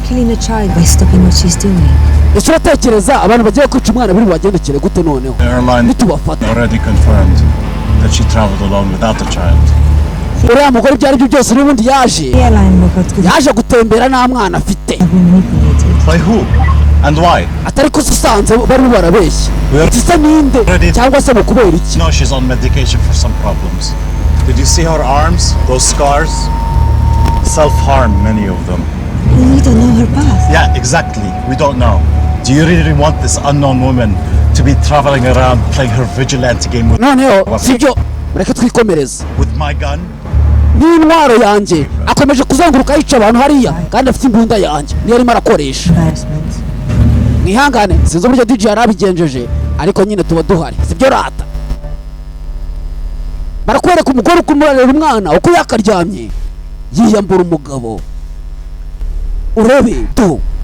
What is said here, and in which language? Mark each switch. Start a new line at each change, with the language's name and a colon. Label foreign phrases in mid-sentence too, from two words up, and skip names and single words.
Kinyarwanda: ese uratekereza abantu bagiye kwica umwana biri bubagendekere gute noneho nitubafata uriya mugore ibyo ari byo byose n'ubundi yaje gutembera nta mwana afite
English: and why
Kinyarwanda: atari ko usanze bari barabeshya gisa ninde cyangwa se mu kubera iki
English: no she's on medication for some problems. Did you see her arms, those scars? Self-harm, many of them. We don't know her past. Yeah, exactly. We don't know. Do you really want this unknown woman to be traveling around playing her vigilante game with
Kinyarwanda: sibyo mureke twikomereza
English: with my gun?
Kinyarwanda: n'intwaro yanjye akomeje kuzenguruka yica abantu hariya kandi afite imbunda yanjye niyo arimo arakoresha mwihangane sinzi uburyo DJ yarabigenjeje ariko nyine tuba duhari sibyo rata barakwereka umugore uko umurarira umwana uko yakaryamye yiyambura umugabo urebe tu